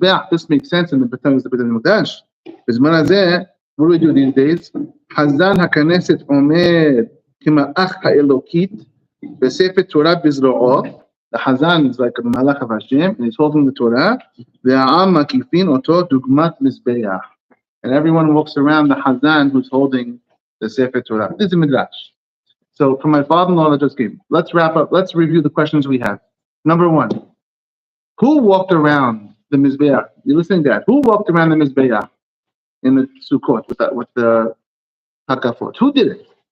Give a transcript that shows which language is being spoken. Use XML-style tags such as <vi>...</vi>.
<en>This makes sense in the Beit HaMikdash.</en> <he>בזמן הזה,</he> <en>what do we do these days?</en> <he>חזן הכנסת עומד כמאח האלוקית בספר תורה בזרועו.</he> <en>The Hazan is like a Malach of Hashem, and he's holding the Torah.</en> <he>והעם מקיפין אותו דוגמת מזבח.</he> <en>And everyone walks around the Hazan who's holding the Sefer Torah. This is a Midrash. So from my father-in-law that just came, let's wrap up. Let's review the questions we have. Number one, who walked around the Mizbeach? You listening to that? Who walked around the Mizbeach in the Sukkot with the Hakafot? Who did it?</en>